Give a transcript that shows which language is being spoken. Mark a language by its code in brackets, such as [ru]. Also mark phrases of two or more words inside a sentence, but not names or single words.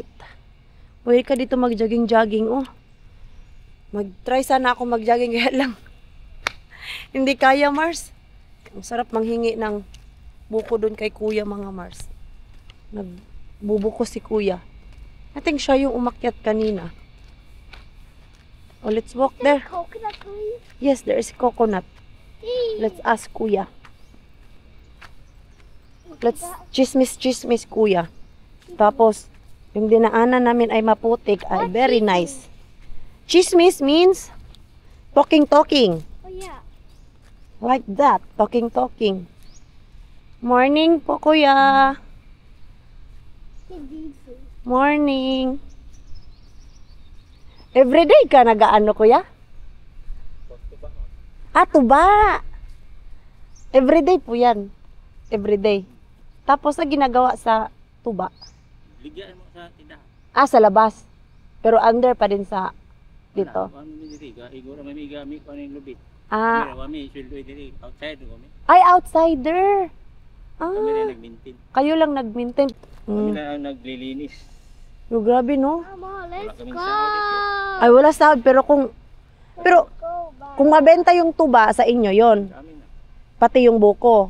[tl] Pwede ka dito mag-jogging-jogging, oh. Mag-try sana ako mag-jogging, kaya lang. Hindi kaya, Mars. Ang sarap manghingi ng buko doon kay kuya, mga Mars. Nagbubuko si kuya. [en] I think [tl] siya yung umakyat kanina. [en] Oh, let's walk there. Coconut, please. Yes, there is coconut. Let's ask kuya. Let's chismis, kuya. [tl] Tapos, yung dinaanan namin ay maputik, ay [en] very nice. Chismis means talking. Oh, yeah. Like that, talking. Morning po, kuya. Morning. [tl] Everyday ka nag-ano, kuya? Ah, tuba. Everyday po yan. Everyday. Tapos na ginagawa sa tuba. [ceb] Ligyan mo sa tindahan. [tl] Ah, sa labas. Pero under pa din sa dito. [ceb] Ano ni diri? Igora may gamit ko ning lubit. Ah, Kami sulod diri outside kami. [tl] ay outsider. Kami na Ah, nag-maintain. kayo lang nag-maintain. Kami na ang naglilinis. Oh, grabe, no? Mama, Wala [en] let's [tl] kaming [en] go. [tl] sahod. Ay, wala sahod. Pero kung mabenta yung tuba sa inyo, yon, Kami na. pati yung buko.